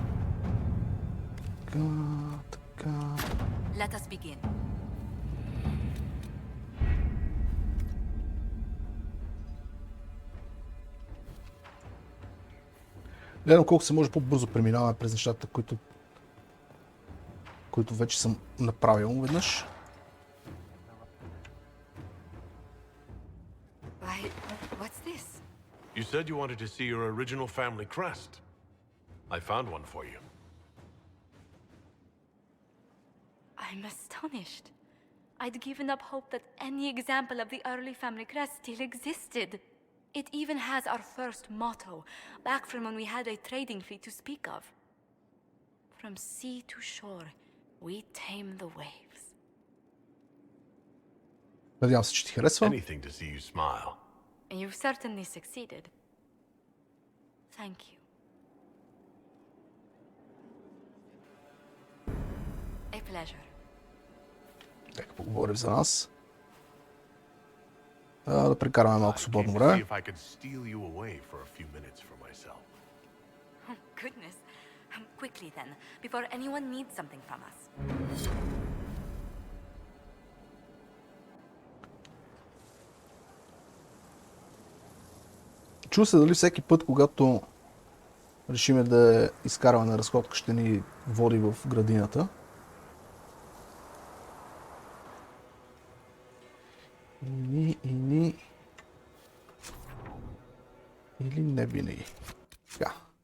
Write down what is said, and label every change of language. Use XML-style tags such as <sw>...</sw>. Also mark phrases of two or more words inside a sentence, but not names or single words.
<bg>Така.</bg> <en>Let us begin.</en> <bg>Гледам колко се може по-бързо преминаваме през нещата, които вече съм направил веднъж.</bg> <en>What's this? You said you wanted to see your original family crest. I found one for you. I'm astonished. I'd given up hope that any example of the early family crest still existed. It even has our first motto, back from when we had a trading fleet to speak of. From sea to shore, we tame the waves.</en> <bg>Надявам се, че ти харесва.</bg> <en>Anything to see you smile. You've certainly succeeded. Thank you. A pleasure.</en> <bg>Нека поговорим за нас. Да прекараме малко свободно време.</bg> <en>Goodness. Quickly then, before anyone needs something from us.</en> <bg>Чу се дали всеки път, когато решиме да изкарваме на разходка, ще ни води в градината. Или не винаги. Така.</bg>